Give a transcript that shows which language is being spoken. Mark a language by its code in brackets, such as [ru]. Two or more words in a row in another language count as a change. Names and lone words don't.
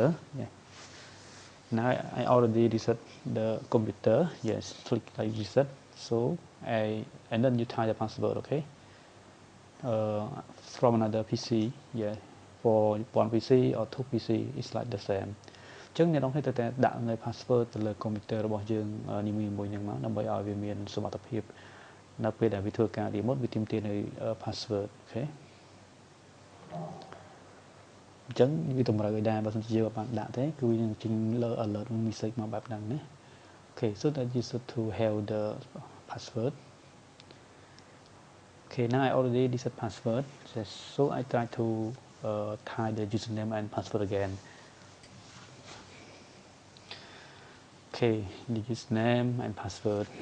[en] Yeah. Now I already reset the computer. Yes, click like reset. So and then you type the password. Okay. From another PC, yeah, for one PC or two PC it's like the same. [km] អញ្ចឹងអ្នកនរគ្នាត្រូវតែដាក់នៅ password ទៅលើ computer របស់យើងនីមួយៗហ្នឹងមកដើម្បីឲ្យវាមានសុវត្ថិភាពនៅពេលដែលវាធ្វើការ remote វាទាមទារនៅ [en] password, okay. [km] អញ្ចឹងវាតម្រូវឲ្យដែរបើសិនជាយើងអត់បានដាក់ទេគឺវានឹងចេញលើ [en] alert message [km] មកបែបហ្នឹងណា [en] Okay, so that you should to have the password. Okay, now I already reset password, so I try to type the username and password again. Okay, the username and password.